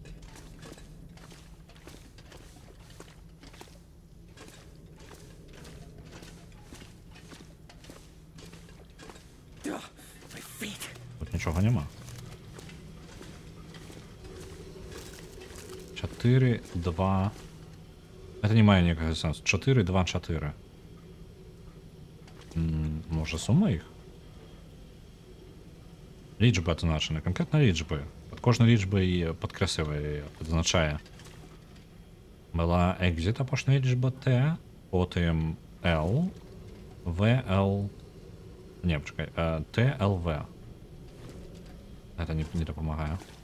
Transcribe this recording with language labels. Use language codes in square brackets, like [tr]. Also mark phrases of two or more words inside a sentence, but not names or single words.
[be] Тут нічога няма. 4, 2. Это не мае ніякага сенсу. 4, 2, 4. Може сума іх? Лічбы адзначаны. Канкрэтна лічбы. Пад кожнай лічбай падкрэслівае, адзначае. Была exit апошняя лічба T, потым L, V, L... Не, пачакай. T, L, V. Это не дапамагае.